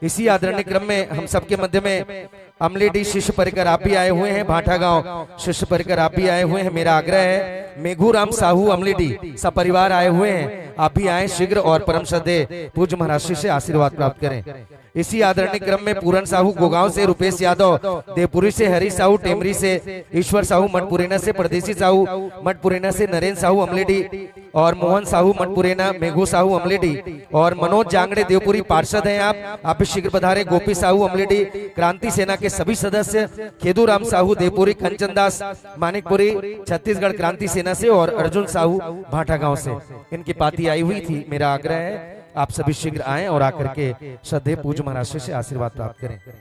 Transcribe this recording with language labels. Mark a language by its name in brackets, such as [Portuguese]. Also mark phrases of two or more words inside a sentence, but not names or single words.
[Hindi] इसी आदरणीय क्रम में हम सबके मध्य में अमलेडी शिष्य परिकर आप भी आए हुए हैं, भाटा गांव शिष्य परिकर आप भी आए हुए हैं। मेरा आग्रह है मेघू राम साहू अमलेडी सब परिवार आए हुए हैं, आप भी आए शीघ्र और परम श्रद्धेय पूज्य महाराज श्री से आशीर्वाद प्राप्त करें। इसी आदरणीय क्रम में पूरन साहू गोगांव से, रुपेश यादव देवपुरी से, हरी साहू टेमरी से, ईश्वर साहू मठपुरेना से, परदेसी साहू मठपुरेना से, नरेंद्र साहू अमलेडी और मोहन साहू मठपुरेना, मेघू साहू अमलेडी और मनोज जांगड़े देवपुरी पार्षद हैं आप भी शीघ्र पधारे। गोपी साहू अमलेडी, क्रांति सेना के सभी सदस्य, खेदूराम साहू देवपुरी, कंचन दास मानिकपुरी छत्तीसगढ़ क्रांति सेना से और अर्जुन साहू भाटा गांव से, इनकी पाती आई हुई थी। मेरा आग्रह है आप सभी शीघ्र आएं और आकर के श्रद्धेय पूज्य महाराज से आशीर्वाद प्राप्त करें।